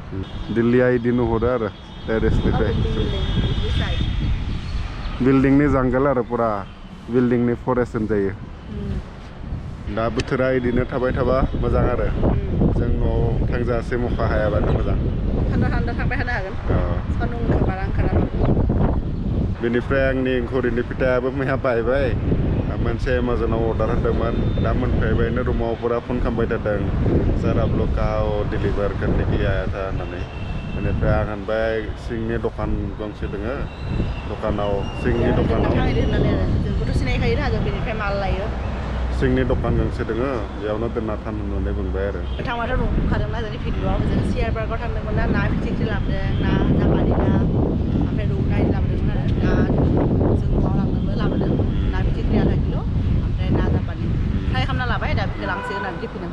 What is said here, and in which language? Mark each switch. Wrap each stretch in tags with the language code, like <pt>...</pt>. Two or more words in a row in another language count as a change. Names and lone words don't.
<brx>दिल्लीया इदि नुहरो आरो टेरेसनिफ्राय बिल्डिंनि जांगल आरो पुरा बिल्डिंनि फरेस्ट होनजायो दा बोथोरा इदिनो थाबाय थाबा मोजां आरो जों न'आव थांजासिम अखा हायाबानो मोजां थान्दा थान्दा थांबाय थानो हागोन सान्दुं बारा ओंखारा बेनिफ्राय आंनि घरिनि फिथायाबो मैया बायबाय मोनसे एमाजनाव अर्डार होदोंमोन दा मोनफैबायनो रुमाव पुरा फन खालामबाय थादों</brx> <hi>सर आप लोग कहाँ हो डिलीवर करने के लिए आया था</hi> <brx>होननानै बेनिफ्राय आं होनबाय सिंनि दखान गंसे दोङो दखानाव सिंनि दखानाव जोंखौथ' सिनायखायो ना जों बेनिफ्राय माल लायो सिंनि दखान गंसे दोङो बेयावनो दोनना थान होननानै बुंबाय आरो थांबाथ' नुखादोंना जोंनि भिडिअआव जों सियार पार्कआव थांदोंमोन ना फिथिख्रि लाबोदों ना जापानि ना ओमफ्राय रौ नाय लाबोदोंमोन आरो ना जों न'आव लाबोदों ना फिथिख्रि आधा किल' ओमफ्राय ना जापानि फ्राय खालामना लाबाय दा बेखौ लांसिगोन होननानै टिफिनाव</brx>